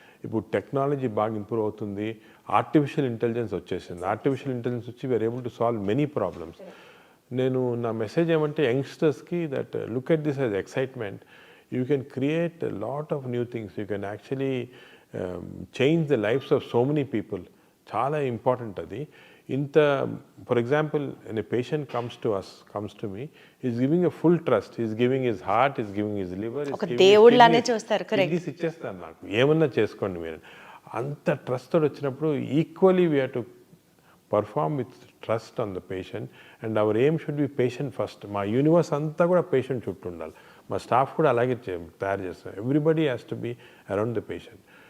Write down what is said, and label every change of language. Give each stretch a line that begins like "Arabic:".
Telugu: ఇప్పుడు టెక్నాలజీ బాగా ఇంప్రూవ్ అవుతుంది, ఆర్టిఫిషియల్ ఇంటెలిజెన్స్ వచ్చేసింది.
English: Artificial intelligence వచ్చి we are able to solve many problems.
Telugu: నేను నా మెసేజ్ ఏమంటే
English: యంగ్స్టర్స్కి that look at this as excitement. You can create a lot of new things. You can actually change the lives of so many people.
Telugu: చాలా important అది.
English: For example, when a patient comes to me, he's giving a full trust. He's giving his heart, he's giving his liver, he's giving
Telugu: దేవుళ్ళనే చూస్తారు. Correct. ఇది ఇచ్చేస్తాను, నాకు ఏమన్నా చేసుకోండి మీరు. అంత ట్రస్ట్ తోటి వచ్చినప్పుడు
English: Equally we have to perform with trust on the patient. And our aim should be patient first.
Telugu: మా యూనివర్స్ అంతా కూడా పేషెంట్ చుట్టూ ఉండాలి. మా స్టాఫ్ కూడా అలాగే తయారు చేస్తాం.
English: Everybody has to be around the patient.